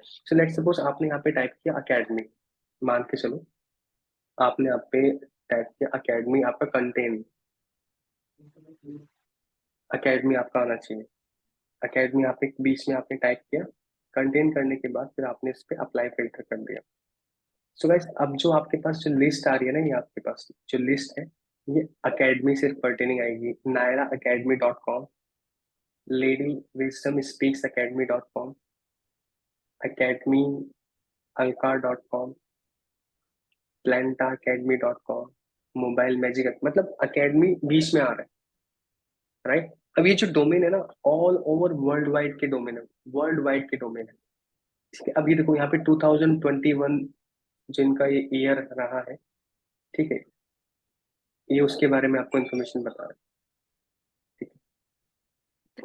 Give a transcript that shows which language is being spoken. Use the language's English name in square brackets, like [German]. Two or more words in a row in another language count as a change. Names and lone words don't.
[Hindi] सो [English] let suppose [Hindi] आपने यहाँ पे टाइप किया अकेडमी, मान के चलो आपने यहाँ पे टाइप किया अकेडमी, आपका कंटेन, अकेडमी आपका आना चाहिए। अकेडमी आपने बीच में आपने टाइप किया, कंटेन करने के बाद फिर आपने इस पे [English] apply filter [Hindi] कर दिया। [English] so guys, [Hindi] अब जो आपके पास जो लिस्ट आ रही है ना, ये आपके पास जो लिस्ट है, ये अकेडमी से पर्टेनिंग आएगी। naira academy.com, लेडी विजडम स्पीक्स academy.com, academy, alcar.com, plantaacademy.com, मोबाइल मैजिक, मतलब अकेडमी बीच में आ रहा है, राइट। अब ये जो डोमेन है ना, [English] all over world wide [Hindi] के डोमेन है, [English] world wide [Hindi] के डोमेन है, ठीक है। अब ये देखो यहाँ पे 2021 जिनका ये ईयर रहा है, ठीक है, ये उसके बारे में आपको इन्फॉर्मेशन बता रहा है, ठीक है।